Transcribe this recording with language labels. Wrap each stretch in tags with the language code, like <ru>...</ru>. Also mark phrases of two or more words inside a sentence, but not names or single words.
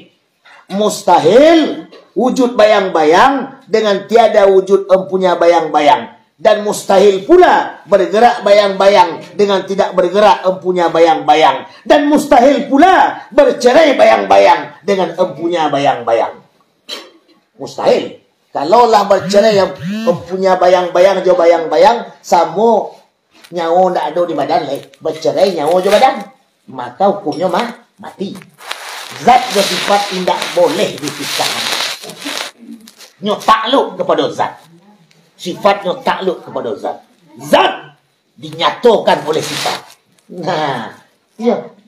<ms>Mustahil wujud bayang-bayang dengan tiada wujud empunya bayang-bayang. Dan mustahil pula bergerak bayang-bayang dengan tidak bergerak empunya bayang-bayang. Dan mustahil pula bercerai bayang-bayang dengan empunya bayang-bayang. Mustahil. Kalaulah bercerai yang empunya bayang-bayang jo bayang-bayang, sama nyawa ndak ada di badan leh. Bercerai nyawa jo badan. Maka hukumnya mati. Zat dan sifat tidak boleh dipisahkan. Nyo takluk kepada zat. Sifatnya takluk kepada zat. Zat dinyatakan oleh sifat. Nah, ya.</ms>